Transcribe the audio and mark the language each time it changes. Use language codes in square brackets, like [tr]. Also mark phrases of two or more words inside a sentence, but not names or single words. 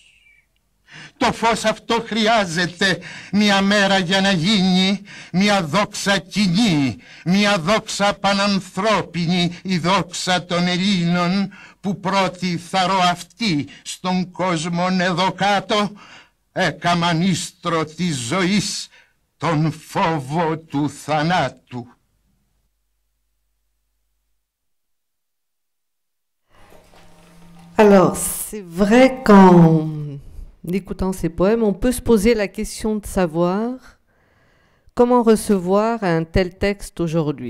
[el] Το φως αυτό χρειάζεται μια μέρα για να γίνει μια δόξα κοινή, μια δόξα πανανθρώπινη, η δόξα των Ελλήνων που πρώτη θαρώ αυτή στον κόσμο εδώ κάτω έκαμαν ίστρο της ζωής τον φόβο του θανάτου. [fr] Alors, c'est vrai qu'en écoutant ces poèmes, on peut se poser la question de savoir comment recevoir un tel texte aujourd'hui.